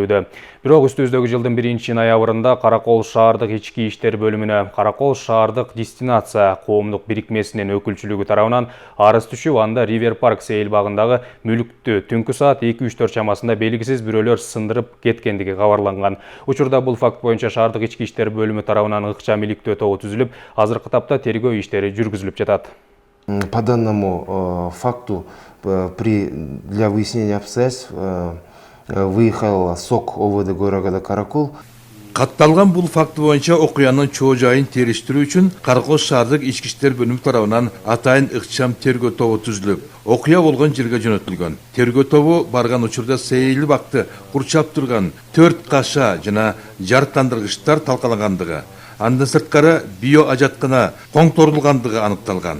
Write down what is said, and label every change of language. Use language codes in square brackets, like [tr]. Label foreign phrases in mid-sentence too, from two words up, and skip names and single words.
[ky] Бирок үстүбүздөгү жылдын 1-ноябрында Каракол шаардык ички иштер бөлүмүнө Каракол шаардык дестинация коомдук бирикмесинин өкүлчүлүгү тарабынан арыз түшүп, анда Ривер Парк сейил багындагы мүлктү түнкү саат 2-3 чамасында белгисиз бирөөлөр сындырып кеткендиги кабарланган. Учурда бул факт боюнча шаардык ички иштер бөлүмү тарабынан ыкчам иликтөө тобу түзүлүп, азыркы тапта тергөө иштери жүргүзүлүп жатат. [ru] По данному факту для выяснения обстоятельств выехал СОК ОВД города Каракол. [ky] Катталган бул факты боюнча окуянын чоо жайын териштирүү үчүн Каракол шаардык ички иштер бөлүмү тарабынан атайын ыкчам тергөө тобу түзүлүп, окуя болгон жерге жөнөтүлгөн. Тергөө тобу барган учурда сейил бакты курчап турган 4 каша жана жарыктандыргычтар талкалангандыгы, андан сырткары био ажаткана коңторулгандыгы аныкталган.